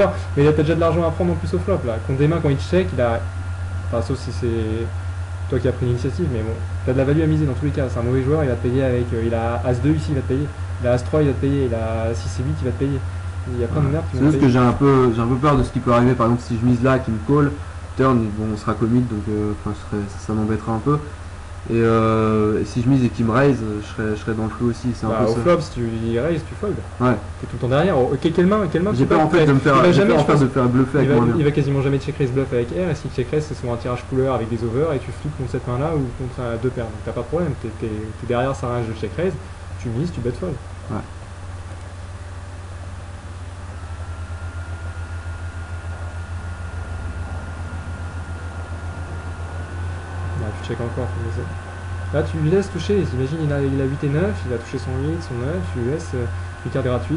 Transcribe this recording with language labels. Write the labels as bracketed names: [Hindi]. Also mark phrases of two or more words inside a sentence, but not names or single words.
[French] river, mais t'as déjà de l'argent à prendre en plus au flop là. Contre des mains, quand il check, il a. Enfin, sauf si c'est toi qui as pris l'initiative, mais bon, t'as de la value à miser dans tous les cas. C'est un mauvais joueur, il va te payer avec. Il a As-2 ici, il va te payer. Il a As-3, il va te payer. Il a 6 et 8, il va te payer. Il y a plein de merdes qui C'est vont te juste que payer. j'ai un peu peur de ce qui peut arriver. Par exemple, si je mise là, qu'il me call, turn, bon, on sera commit, donc enfin, ça m'embêtera un peu. Et si je mise et qu'il me raise, je serais dans le flou aussi. C'est un Bah, peu au ça. flop, si tu y raises, tu fold. Ouais. T'es tout le temps derrière. Oh, quelle main J'ai peur en fait de me faire, il va j'ai jamais, peur en je fait pense, de me faire bluffer avec moi. il va quasiment jamais [English] check raise bluff [French] avec R. Et si [English] check raise, [French] c'est souvent un tirage couleur avec des overs et tu flippes contre cette main là ou contre deux paires. Donc t'as pas de problème. T'es derrière sa range de [English] check raise, [French] tu mises, tu [English] bet fold. [French] Ouais. Bah, tu check encore, faut miser. Là, tu lui laisses toucher. Imagine, il a 8 et 9, il va toucher son 8, son 9, tu lui laisses une carte gratuite.